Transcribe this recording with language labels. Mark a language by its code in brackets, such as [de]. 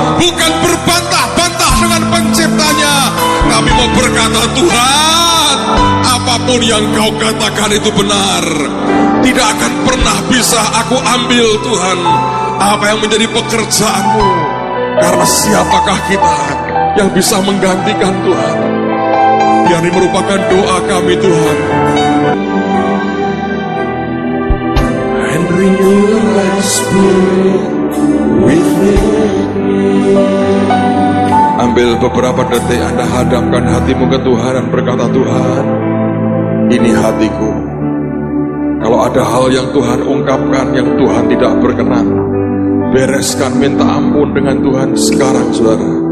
[id] Bukan berbantah-bantah dengan penciptanya. Kami mau berkata, Tuhan, apapun yang Kau katakan itu benar. Tidak akan pernah bisa aku ambil, Tuhan, apa yang menjadi pekerjaan-Mu. Karena siapakah kita yang bisa menggantikan Tuhan? Yang merupakan doa kami, Tuhan. [en] And renew my spirit within me. [id] Ambil beberapa detik, Anda hadapkan hatimu ke Tuhan dan berkata, Tuhan, ini hatiku. Kalau ada hal yang Tuhan ungkapkan yang Tuhan tidak berkenan, bereskan, minta ampun dengan Tuhan sekarang, saudara.